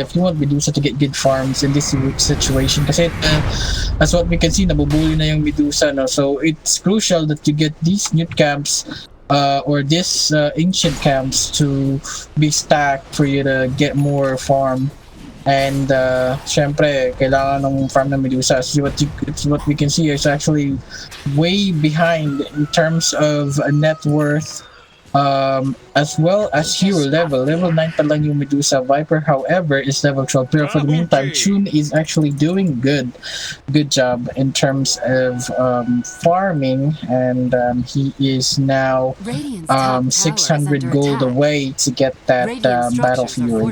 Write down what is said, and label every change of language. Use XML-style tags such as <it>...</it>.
<en>If you want Medusa to get good farms in this situation, kasi as what we can see,</en> <tl>nabubuli na yung Medusa, no?</tl> <en>So it's crucial that you get these new camps or this ancient camps to be stacked for you to get more farm.</en> <tl>And syempre kailangan ng farm ng Medusa.</tl> <en>So what we can see is actually way behind in terms of net worth, as well as hero level 9</en> <tl>pa lang yung Medusa.</tl> <en>Viper however is level 12, pero for the meantime Chun is actually doing good job in terms of farming, and he is now 600 gold away to get that Battle Fury.</en>